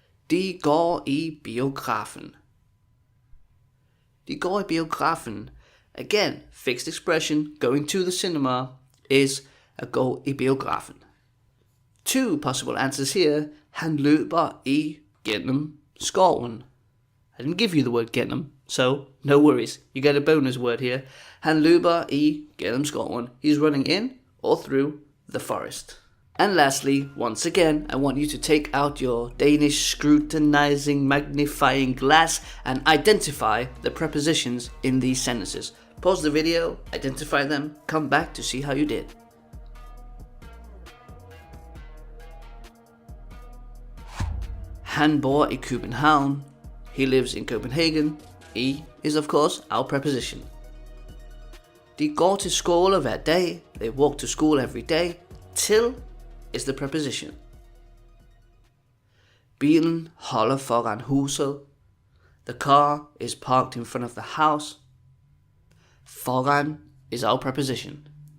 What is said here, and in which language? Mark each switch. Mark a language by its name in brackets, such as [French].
[Danish] De går i biografen. De går i biografen. [English] Again, fixed expression, going to the cinema is a [Danish] gå i biografen. [English] Two possible answers here. [Danish] Han løber igennem skoven. [English] I didn't give you the word gennem, so no worries. You get a bonus word here. [Danish] Han løber igennem skoven. [English] He's running in or through the forest. And lastly, once again, I want you to take out your Danish scrutinizing magnifying glass and identify the prepositions in these sentences. Pause the video, identify them, come back to see how you did. [Danish] Han bor i København. [English] He lives in Copenhagen. I is of course our preposition. [Danish] De går til skole hver dag. [English] They walk to school every day. Til is the preposition. [Danish] Bilen holder foran huset. [English] The car is parked in front of the house. Foran is our preposition.